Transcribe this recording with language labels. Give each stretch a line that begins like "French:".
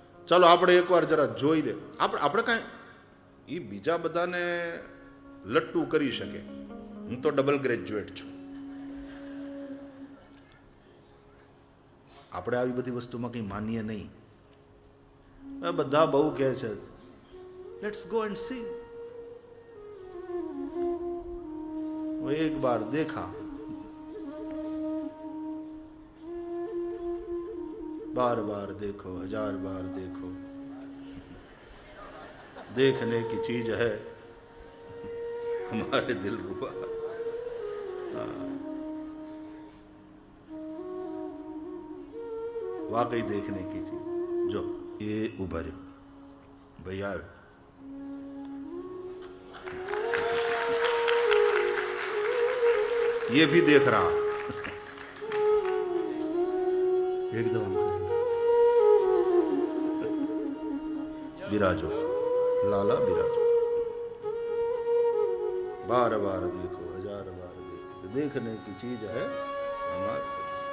Gujarati: ચાલો આપણે એકવાર જરા જોઈ લે. આપણે કાંઈ એ બીજા બધાને લટ્ટુ કરી શકે, હું તો ડબલ ગ્રેજ્યુએટ છું, આપણે આવી બધી વસ્તુમાં કંઈ માનીએ નહીં. બધા બહુ કહે છે
English: let's go and see,
Hindi: એક બાર દેખા बार बार देखो, 1000 बार देखो, देखने की चीज है हमारे दिल रुबा. वाकई देखने की चीज. जो ये उभा रहे भैया, ये भी देख रहा एकदम. विराजो लाला विराजो, बार बार देखो, 1000 बार देखो, देखने की चीज है हमारे